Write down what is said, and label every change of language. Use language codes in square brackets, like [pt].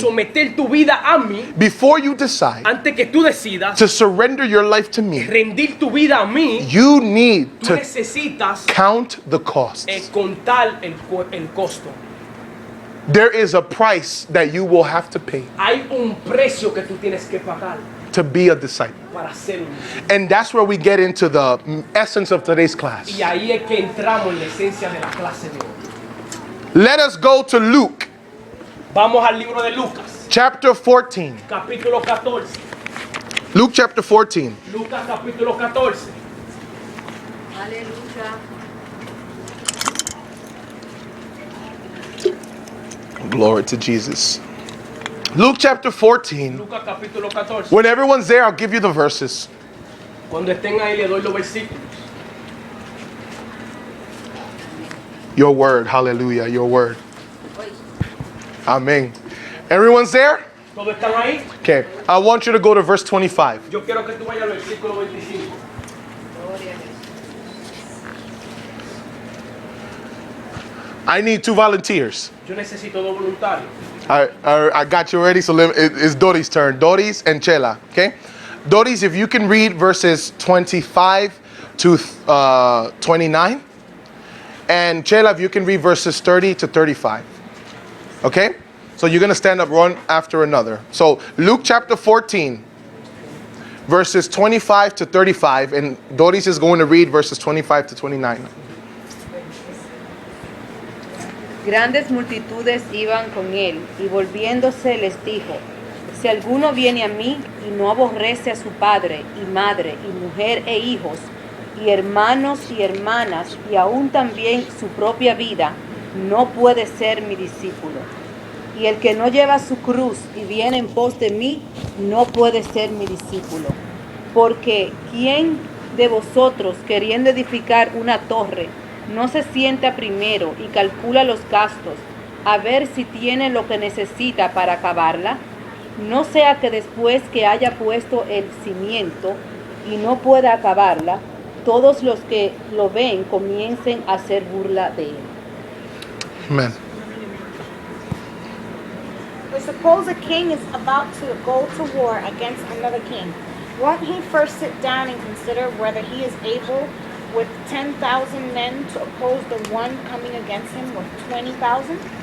[es] someter tu vida a mí, [en] before you decide [es] antes que tú decidas [en] to surrender your life to me, [es] rendir tu vida a mí, [en] you need [es] tú [en] to [es] necesitas [en] count the costs. [es] contar el costo. [en] There is a price that you will have to pay [es] Hay un precio que tú tienes que pagar [en] to be a disciple. [es] para ser un discípulo. [en] And that's where we get into the essence of today's class. [es] Y ahí es que entramos en la esencia de la clase de hoy. [en] Let us go to Luke [es] Vamos al libro de Lucas, [en] chapter 14. [es] capítulo 14. [en] Luke chapter 14. [es] Lucas capítulo 14. Aleluya. [en] Glory to Jesus. Luke chapter 14. [es] Lucas capítulo 14. [en] When everyone's there, I'll give you the verses. [es] Cuando estén ahí le doy los versículos. [en] Your word, hallelujah, your word. Amen. Everyone's there? [es] ¿Todos están ahí? [en] Okay, I want you to go to verse 25. [es] Yo quiero que tú vayas al versículo 25. Gloria a Jesús. [en] I need 2 volunteers. [es] Yo necesito dos voluntarios. [en] I got you ready, so it's Dory's turn. Doris and Chela, okay? Doris, if you can read verses 25 to 29. And Chela, if you can read verses 30 to 35. Okay? So you're going to stand up one after another. So Luke chapter 14, verses 25 to 35. And Doris is going to read verses 25 to 29. [es] Grandes multitudes iban con él, y volviéndose les dijo: Si alguno viene a mí y no aborrece a su padre y madre y mujer e hijos, y hermanos y hermanas, y aún también su propia vida, no puede ser mi discípulo. Y el que no lleva su cruz y viene en pos de mí, no puede ser mi discípulo. Porque ¿quién de vosotros, queriendo edificar una torre, no se sienta primero y calcula los gastos, a ver si tiene lo que necesita para acabarla? No sea que después que haya puesto el cimiento y no pueda acabarla, todos los que lo ven comiencen a hacer burla de él. Amen. [en] But suppose a king is about to go to war against another king. Won't he first sit down and consider whether he is able with 10,000 men to oppose the one coming against him with 20,000?